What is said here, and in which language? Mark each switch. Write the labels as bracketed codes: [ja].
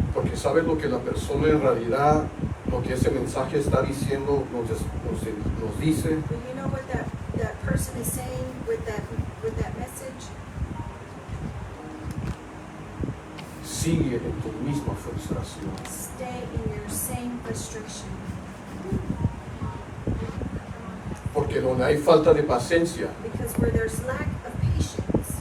[es] Porque sabe lo que la persona en realidad, lo que ese mensaje está diciendo, nos dice, [en] But you know what that person is saying with that message? [es] sigue en tu misma frustración. [en] Stay in your same frustration. [es] Porque donde hay falta de paciencia, [en] Because where there's lack of patience,